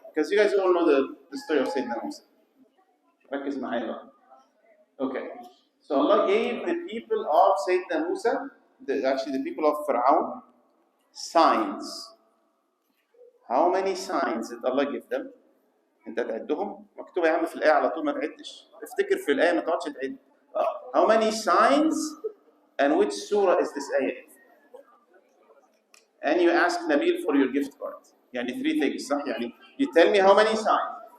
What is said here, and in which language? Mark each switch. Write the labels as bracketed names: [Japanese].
[English] Because you guys all know the story of Sayyidina Musa. [Arabic] ركز معايا بقى. [English] Okay. So Allah gave the people of Sayyidina Musa, actually the people of Fir'aun, signs. How many signs did Allah give them? [Arabic] انت تعدهم؟ مكتوبة يا عم في الآية على طول ما تعدش. افتكر في الآية ما تقعدش تعد. [English] How many signs and which surah is this ayah? and you ask Nabil for your gift card. [Arabic] يعني [English] 3 things [Arabic] صح؟ يعني [English] you tell me how many signs.